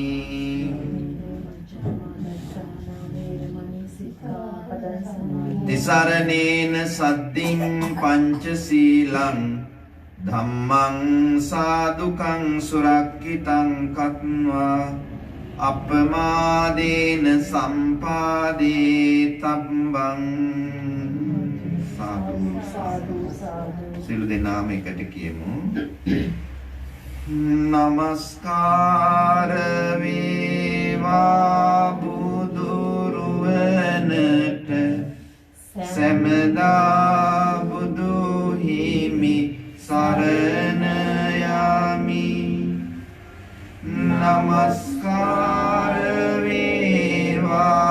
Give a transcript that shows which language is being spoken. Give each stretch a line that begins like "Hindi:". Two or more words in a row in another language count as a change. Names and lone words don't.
Pali: Tisaranena Saddhim Panchasilang Dhammang Sadukang Surakkitang Katva Appamādena sampādē tabbang Sadhu
Sinhala: සියලු දෙනාම එකට කියමු නමස්කාර වේවා බුදුරුවනට සැමදා බුදු හිමි සරණ යමි නමස්කාර වේවා